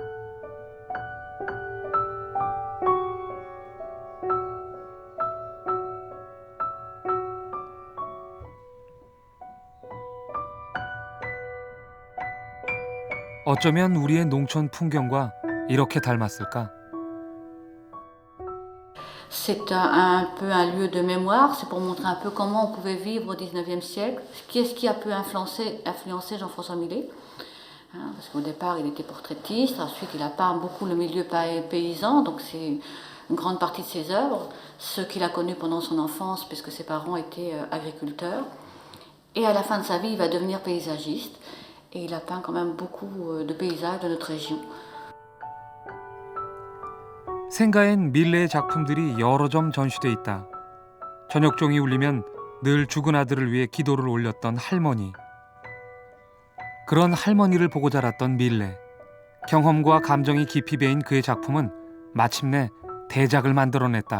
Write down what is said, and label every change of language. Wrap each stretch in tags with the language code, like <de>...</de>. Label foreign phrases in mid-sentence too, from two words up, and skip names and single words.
<ko>어쩌면 우리의 농촌 풍경과 이렇게 닮았을까?</ko> <fr>C'est un peu un lieu de mémoire, c'est pour montrer un peu comment on pouvait vivre au XIXe siècle, qu'est-ce qui a pu influencer Jean-François Millet. Parce qu'au départ, il était portraitiste, ensuite il a peint beaucoup le milieu paysan, donc c'est une grande partie de ses œuvres, ce qu'il a connu pendant son enfance, puisque ses parents étaient agriculteurs. Et à la fin de sa vie, il va devenir paysagiste, et il a peint quand même beaucoup de paysages de notre région.</fr> <ko>생가엔 밀레의 작품들이 여러 점 전시돼 있다. 저녁종이 울리면 늘 죽은 아들을 위해 기도를 올렸던 할머니. 그런 할머니를 보고 자랐던 밀레. 경험과 감정이 깊이 배인 그의 작품은 마침내 대작을 만들어냈다.</ko>